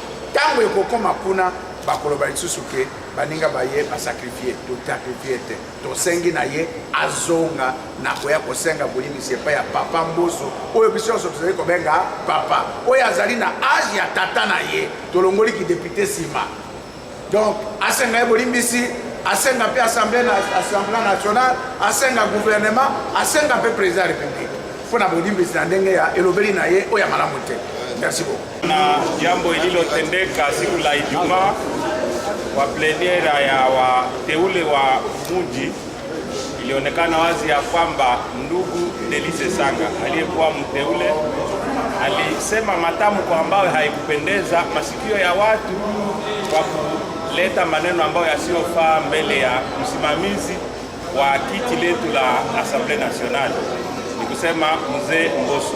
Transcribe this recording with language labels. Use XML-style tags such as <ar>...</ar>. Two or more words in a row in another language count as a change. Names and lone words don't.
<ln>Tango ekokoma kuna bakoloba lisusu ke baninga baye basakrifie tosakrifie te tosengi na ye azonga na koya kosenga bolimbisi epai ya papa Mbosso oyo biso nyonso tozali kobenga papa oyo azali na age ya tata na ye tolongoli ki député nsima. Donc asenga ye bolimbisi, asenga mpe</ln> <fr>assemblée nationale,</fr> <ln>asenga gouvernement, asenga mpe président ya république mpona bolimbisi na ndenge ya elobeli na ye oyo ya malamu te.</ln> <fr>Merci beaucoup.</fr> <sw>Na jambo ililotendeka siku la Ijumaa kwa plenera ya wateule wa mji, ilionekana wazi ya kwamba ndugu Delice Sanga aliyekuwa mteule alisema matamko ambayo haikupendeza masikio ya watu kwa kuleta maneno ambayo yasiyofaa mbele ya msimamizi wa kiti letu la</sw> <fr>Assemblée Nationale,</fr> <sw>ni kusema mzee Mbosso.</sw>